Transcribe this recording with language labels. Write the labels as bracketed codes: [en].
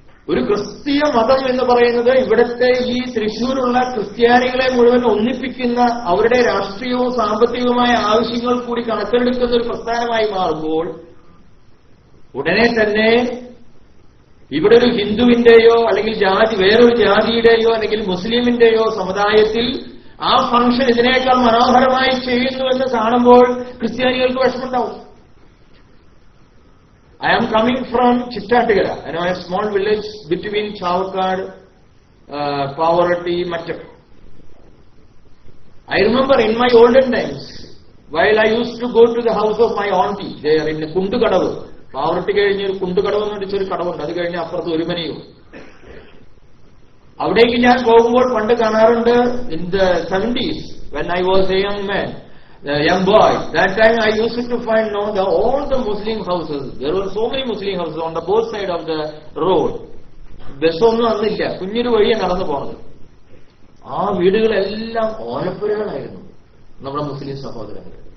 [ml] ഒരു ക്രിസ്തീയ മതം എന്ന് പറയുന്നത് ഇവിടുത്തെ ഈ തൃശ്ശൂരുള്ള ക്രിസ്ത്യാനികളെ മുഴുവൻ ഒന്നിപ്പിക്കുന്ന, അവരുടെ രാഷ്ട്രീയവും സാമ്പത്തികവുമായ ആവശ്യങ്ങൾ കൂടി കണക്കിലെടുക്കുന്ന ഒരു പ്രസ്ഥാനമായി മാറുമ്പോൾ ഉടനെ തന്നെ ഇവിടെ ഒരു ഹിന്ദുവിന്റെയോ അല്ലെങ്കിൽ വേറൊരു ജാതിയുടെയോ അല്ലെങ്കിൽ മുസ്ലിമിന്റെയോ സമുദായത്തിൽ ആ ഫംഗ്ഷൻ ഇതിനേക്കാൾ മനോഹരമായി ചെയ്യുന്നുവെന്ന് കാണുമ്പോൾ ക്രിസ്ത്യാനികൾക്ക് വിഷമമുണ്ടാവും. [en] I am coming from Chittatigara, a small village between Chavakad, Pavarati, Mattak. I remember in my olden times, while I used to go to the house of my auntie, there in Kundukadavu, Pavarati [ml] കഴിഞ്ഞ ഒരു കുണ്ടുകടവ് എന്ന് വെച്ചൊരു കടവുണ്ട്, അത് കഴിഞ്ഞ് അപ്പുറത്ത് ഒരു മനയും. അവിടേക്ക് ഞാൻ പോകുമ്പോൾ പണ്ട് കാണാറുണ്ട്, [en] in the 70s, when I was a young man, a young boy, that time I used to find all the Muslim houses. There were so many Muslim houses on the both side of the road. [ml] ബസ്സൊന്നും അന്നില്ല, കുഞ്ഞൊരു വഴിയെ നടന്നു പോകുന്നത്. ആ വീടുകളെല്ലാം ഓലപ്പുരകളായിരുന്നു നമ്മുടെ മുസ്ലിം സഹോദരങ്ങൾ.